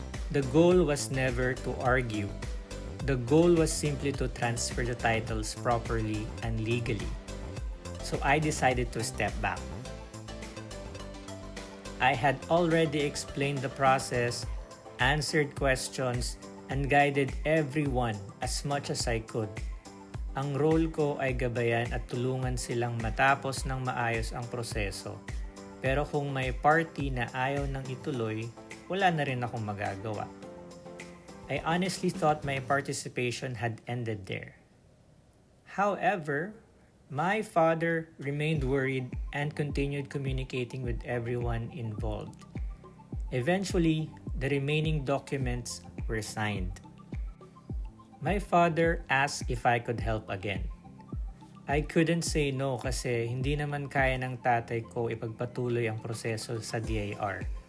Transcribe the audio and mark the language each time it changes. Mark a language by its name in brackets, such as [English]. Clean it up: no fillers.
[English] The goal was never to argue. The goal was simply to transfer the titles properly and legally. So I decided to step back. I had already explained the process, answered questions, and guided everyone as much as I could. [Filipino] Ang role ko ay gabayan at tulungan silang matapos ng maayos ang proseso. Pero kung may party na ayaw nang ituloy, wala na rin akong magagawa. [English] I honestly thought my participation had ended there. However, my father remained worried and continued communicating with everyone involved. Eventually, the remaining documents were signed. My father asked if I could help again. I couldn't say no [Filipino] kasi hindi naman kaya ng tatay ko ipagpatuloy ang proseso sa DIR.